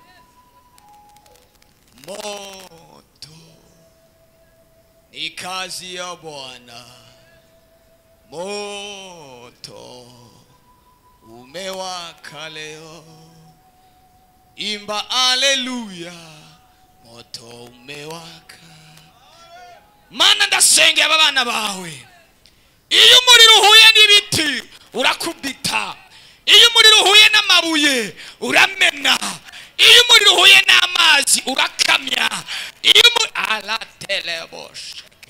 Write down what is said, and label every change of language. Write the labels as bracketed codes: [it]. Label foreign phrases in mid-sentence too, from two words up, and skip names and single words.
[sw] Moto ni kazi ya Bwana. Moto umewaka leo. Imba haleluya. Moto umewaka. [rw] Mana ndasengera abana bawe. Iyo umuriro uhuye n'ibiti urakubita. Iyo umuriro uhuye n'amabuye uramena. Iyo umuriro uhuye n'amazi urakamya. Iyo alatelebosh.